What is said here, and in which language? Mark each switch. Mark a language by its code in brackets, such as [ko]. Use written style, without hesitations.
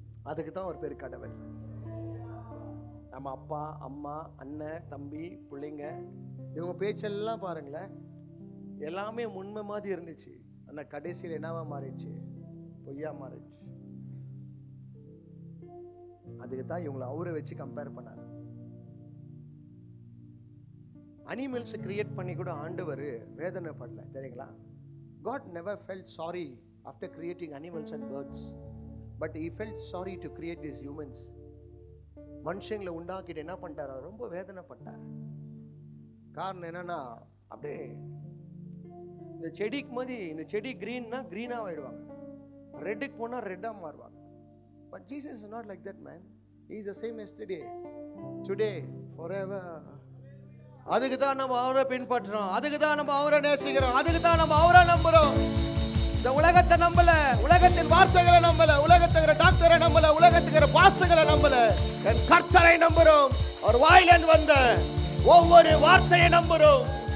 [ta] அதுக்கு தான் ஒரு பேர் கடவுள். நம்ம அப்பா அம்மா அண்ணன் தம்பி பிள்ளைங்க இவங்க பேச்செல்லாம் பாருங்களேன், எல்லாமே உண்மை மாதிரி இருந்துச்சு. ஆனா கடைசியில் என்னவா மாறிடுச்சு, பொய்யா மாறிடுச்சு. அதுக்கு தான் இவங்களை அவரை வச்சு கம்பேர் பண்ணாரு. அனிமல்ஸ் கிரியேட் பண்ணி கூட ஆண்டவர் வேதனை படல, தெரியுங்களா? [en] God never felt sorry after creating animals and birds, but he felt sorry to create these humans. [ta] மனுஷங்களை உண்டாக்கிட்டு என்ன பண்ணிட்டாரோ, ரொம்ப வேதனைப்பட்டார். காரணம் என்னன்னா, அப்படியே இந்த செடிக்கு மாதிரி, இந்த செடி கிரீன்னா கிரீனா ஆயிடுவாங்க, ரெட்டுக்கு போனா ரெட்டா மாறுவாங்க. [en] But Jesus is not like that man. He is the same yesterday, today, forever. [ta] அதுக்கு தான் நம்ம அவரை பின்பற்றுறோம், அதுக்கு தான் நம்ம அவரை நேசிக்கிறோம், அதுக்கு தான் நம்ம அவரை நம்புறோம். இந்த உலகத்தை நம்பல, உலகத்தின் வார்த்தைகளை நம்பல, உலகத்துக்கிற டாக்டரை நம்பல, உலகத்துக்கிற பாசங்களை நம்பல, என் கர்த்தரை நம்புறோம். அவர் வாயிலிருந்து வந்த ஒவ்வொரு வார்த்தையை நம்புறோம்.